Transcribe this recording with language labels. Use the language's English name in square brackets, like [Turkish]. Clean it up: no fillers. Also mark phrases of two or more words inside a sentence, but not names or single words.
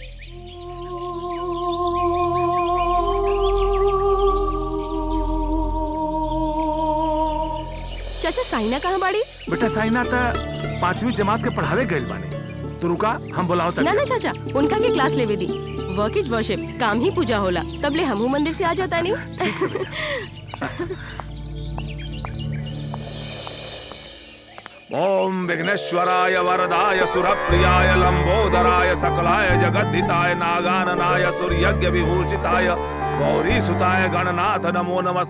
[Bhojpuri] चाचा साइना कहाँ बाड़ी? बेटा साइना तो 5वीं जमात के पढ़ावे गइल बाने। तू रुका, हम बुलाओ तक। ना चाचा, उनका के क्लास लेवे दी। [English] work is worship, [Bhojpuri] काम ही पूजा होला। तब ले हमहू मंदिर से आ जाता नहीं। [Sanskrit] ओम विघ्नेश्वराय वरदाय सुरप्रियाय लंबोदराय सकलाय जगद्धिताय नागाननाय सूर्यज्ञ विभूषिताय गौरी सुताय गणनाथ नमो नमस्ते।